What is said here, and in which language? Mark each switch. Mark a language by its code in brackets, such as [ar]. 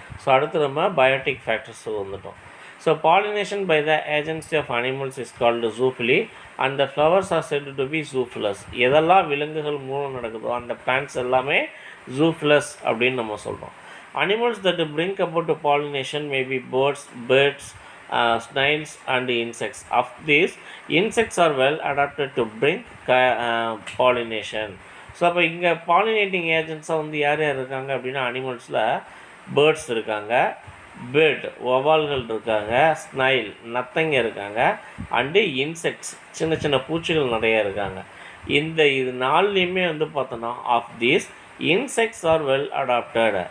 [ta] So அடுத்து நம்ம biotic factors வந்துட்டோம். [en] So pollination by the agency of animals is called zoophily and the flowers are said to be zoophilous. [ta] எதெல்லாம் விலங்குகள் மூலம் நடக்குதோ அந்த பிளான்ட்ஸ் எல்லாமே ஜூஃபிலஸ் அப்படின்னு நம்ம சொல்கிறோம். [en] Animals that bring about pollination may be birds, snails and insects. Of these, insects are well adapted to bring pollination. [ta] So அப்போ இங்கே பாலினேட்டிங் ஏஜென்ட்ஸாக வந்து யார் யார் இருக்காங்க அப்படின்னா அனிமல்ஸில் பேர்ட்ஸ் இருக்காங்க, வவால்கள் இருக்காங்க, ஸ்னைல் நத்தைங்க இருக்காங்க, அண்டு இன்செக்ட்ஸ் சின்ன சின்ன பூச்சிகள் நிறையா இருக்காங்க. இது நாலுலேயுமே வந்து பார்த்தோன்னா [en] Of these insects are well adapted.